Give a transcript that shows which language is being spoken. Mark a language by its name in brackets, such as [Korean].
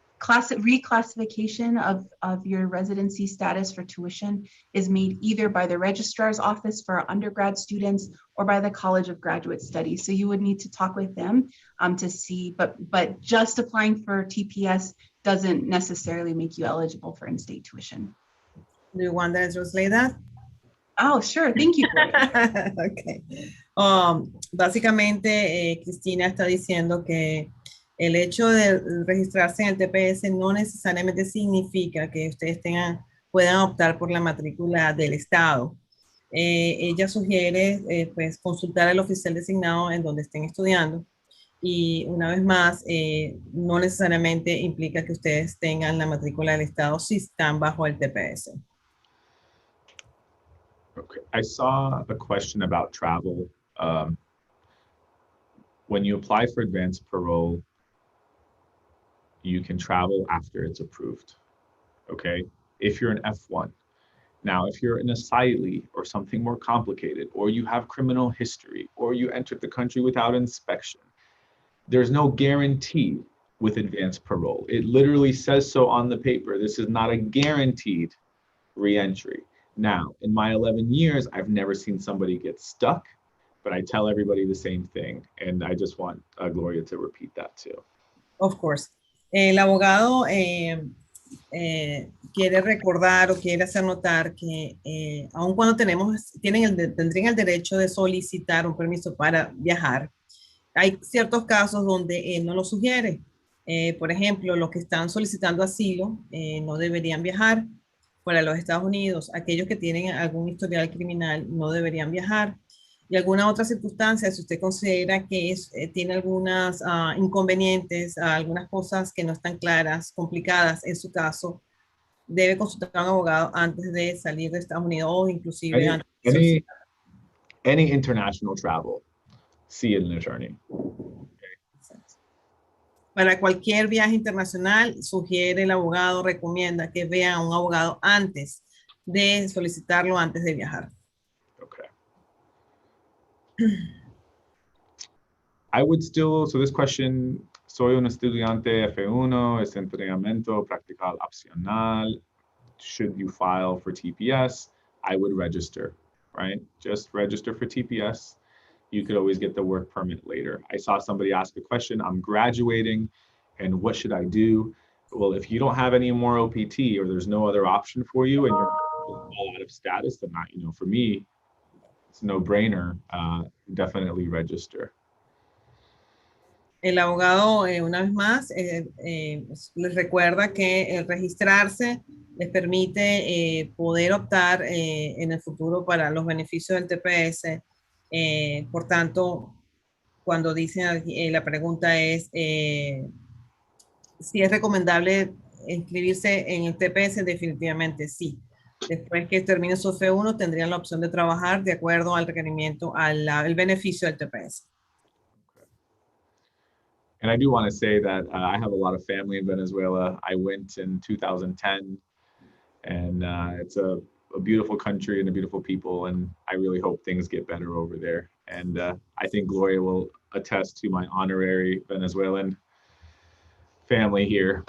[English] reclassification of your residency status for tuition is made either by the registrar's office for undergrad students or by the College of Graduate Studies. So you would need to talk with them to see, but just applying for TPS doesn't necessarily make you eligible for in-state tuition. Do you want to translate that? Oh, sure. Thank you. Okay. [Spanish] Básicamente, Cristina está diciendo que el hecho de registrarse en el TPS no necesariamente significa que ustedes puedan optar por la matrícula del Estado. Ella sugiere pues, consultar al oficial designado en donde estén estudiando. Y una vez más, no necesariamente implica que ustedes tengan la matrícula del Estado si están bajo el TPS. [English] Okay, I saw a question about travel. When you apply for advanced parole, you can travel after it's approved, okay? If you're an F1. Now, if you're an asylee or something more complicated, or you have criminal history, or you entered the country without inspection, there's no guarantee with advanced parole. It literally says so on the paper. This is not a guaranteed re-entry. Now, in my 11 years, I've never seen somebody get stuck, but I tell everybody the same thing. And I just want Gloria to repeat that too. Of course. [Spanish] El abogado quiere recordar o quiere hacer notar que aun cuando tendrían el derecho de solicitar un permiso para viajar, hay ciertos casos donde no lo sugiere. Por ejemplo, los que están solicitando asilo no deberían viajar fuera de los Estados Unidos. Aquellos que tienen algún historial criminal no deberían viajar. Y alguna otra circunstancia, si usted considera que tiene algunas inconvenientes, algunas cosas que no están claras, complicadas en su caso, debe consultar a un abogado antes de salir de Estados Unidos o inclusive antes de solicitar. [English] Any international travel, see an attorney. [Spanish] Para cualquier viaje internacional, sugiere el abogado, recomienda que vean a un abogado antes de solicitarlo, antes de viajar. [English] Okay. I would still, so this question, [Spanish] soy un estudiante F1, es entrenamiento practical opcional. [English] Should you file for TPS? I would register, right? Just register for TPS. You could always get the work permit later. I saw somebody ask a question, I'm graduating and what should I do? Well, if you don't have any more OPT or there's no other option for you and you're all out of status, then not, you know, for me, it's a no-brainer, definitely register. [Spanish] El abogado, una vez más, les recuerda que el registrarse les permite poder optar en el futuro para los beneficios del TPS. Por tanto, cuando dicen la pregunta es si es recomendable inscribirse en el TPS, definitivamente sí. Después que termine su F1, tendrían la opción de trabajar de acuerdo al requerimiento, al beneficio del TPS. [English] And I do want to say that I have a lot of family in Venezuela. I went in 2010, and it's a beautiful country and a beautiful people, and I really hope things get better over there. And I think Gloria will attest to my honorary Venezuelan family here.